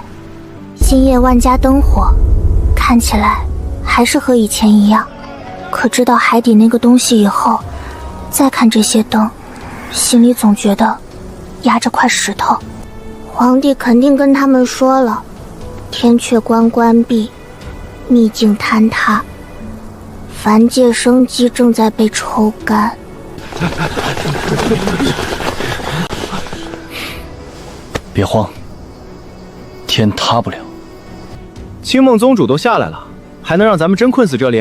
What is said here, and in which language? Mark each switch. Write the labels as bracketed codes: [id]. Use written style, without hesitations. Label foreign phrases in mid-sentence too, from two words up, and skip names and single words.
[zh] 星夜萬家燈火，看起來還是和以前一樣。可知道海底那個東西以後，再看這些燈，心裡總覺得壓着塊石頭。皇帝肯定跟他們說了，天闕關關閉，秘境坍塌，凡界生機正在被抽乾。別慌，天塌不了。青夢宗主都下來了，還能讓咱們真困死這裡？